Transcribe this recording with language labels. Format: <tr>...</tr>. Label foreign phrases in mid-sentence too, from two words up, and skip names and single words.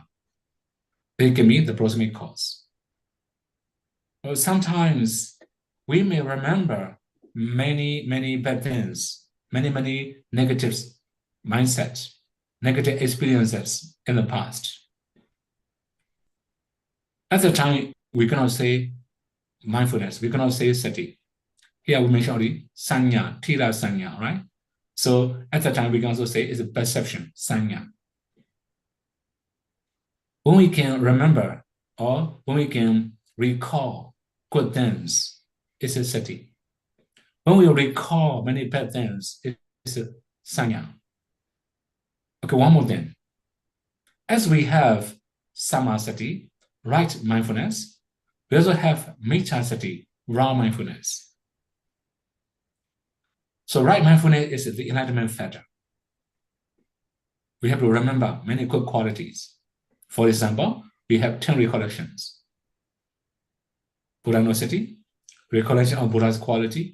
<en>They can be the prosmic cause. Well, sometimes we may remember many bad things, many negative mindsets, negative experiences in the past. At the time, we cannot say mindfulness, we cannot say sati. Here we mentioned already</en> <pi>sanya, tila sanya,</pi> <en>right? So at the time, we can also say it's a perception, sanya. When we can remember or when we can recall good things, it's a sati. When we recall many bad things, it's a sanya. Okay, one more thing. As we have samasati, right mindfulness, we also have metta-sati, wrong mindfulness. So right mindfulness is the enlightenment factor. We have to remember many good qualities. For example, we have 10 recollections. Buddha-nosati, recollection of Buddha's quality.</en>